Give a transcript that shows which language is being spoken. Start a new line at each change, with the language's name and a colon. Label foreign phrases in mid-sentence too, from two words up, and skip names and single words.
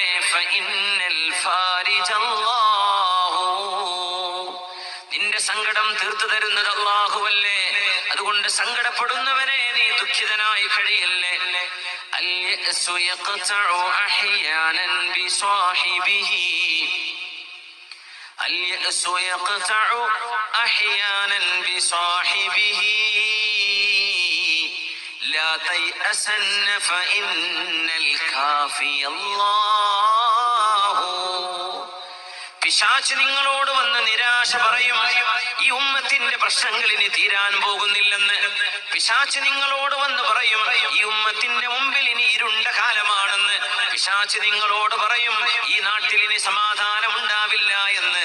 Arabic: فإن الفارج الله,
Malayalam: നിന്റെ സങ്കടം തീർത്തു തരുന്നത് അല്ലാഹുവല്ലേ. അതുകൊണ്ട് സങ്കടപ്പെടുന്നവനെ നീ ദുഃഖിതനായി കഴിയല്ലേ.
Arabic: اليأس يقطع أحيانا بصاحبه اليأس يقطع أحيانا بصاحبه لا تيأسن فإن الكافي الله.
Malayalam: പിശാച് നിങ്ങളോട് വന്ന് നിരാശ പറയും, ഈ ഉമ്മത്തിന്റെ പ്രശ്നങ്ങൾ ഇനി തീരാൻ പോകുന്നില്ലെന്ന്. പിശാച് നിങ്ങളോട് വന്ന് പറയും, ഈ ഉമ്മത്തിന്റെ മുമ്പിൽ ഇനി ഇരുണ്ട കാലമാണെന്ന്. പിശാച് നിങ്ങളോട് പറയും, ഈ നാട്ടിൽ ഇനി സമാധാനം ഉണ്ടാവില്ല എന്ന്.